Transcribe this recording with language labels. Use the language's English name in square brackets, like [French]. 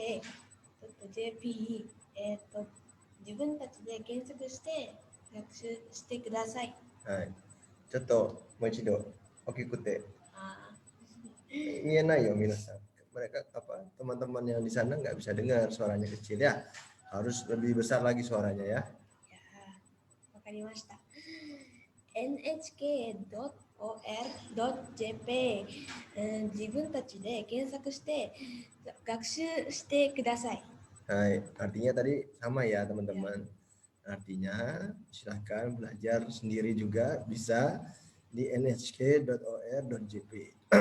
[Japanese] nhk.or.jp 自分たちで検索して学習してください。はい。ちょっともう一度大きくて。 Mienai yo minasan. [Indonesian] Mereka teman-teman yang di sana nggak bisa dengar, suaranya kecil ya. Harus lebih besar lagi suaranya ya. [Japanese] Ya, わかりました。 nhk.or.jp 自分たちで検索して学習してください。 [Indonesian] Hai, artinya tadi sama ya teman-teman. Artinya silahkan belajar sendiri juga bisa di nhk.or.jp.